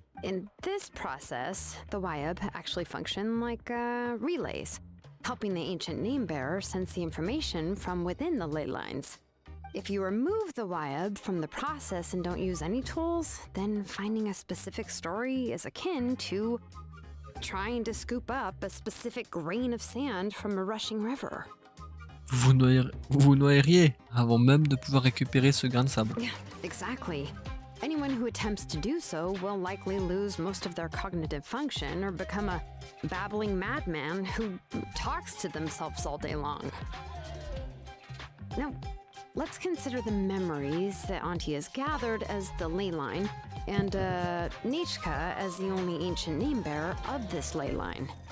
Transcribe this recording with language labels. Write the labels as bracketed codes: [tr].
[en] In this process, the Wyub actually function like relays, helping the ancient name bearer sense the information from within the ley lines. If you remove the Wyub from the process and don't use any tools, then finding a specific story is akin to trying to scoop up a specific grain of sand from a rushing river. [fr] Vous vous noyeriez avant même de pouvoir récupérer ce grain de sable. [en] Yeah, exactly. Anyone who attempts to do so will likely lose most of their cognitive function or become a babbling madman who talks to themselves all day long. Now, let's consider the memories that Auntie has gathered as the ley line, and Nichka as the only ancient name bearer of this ley line.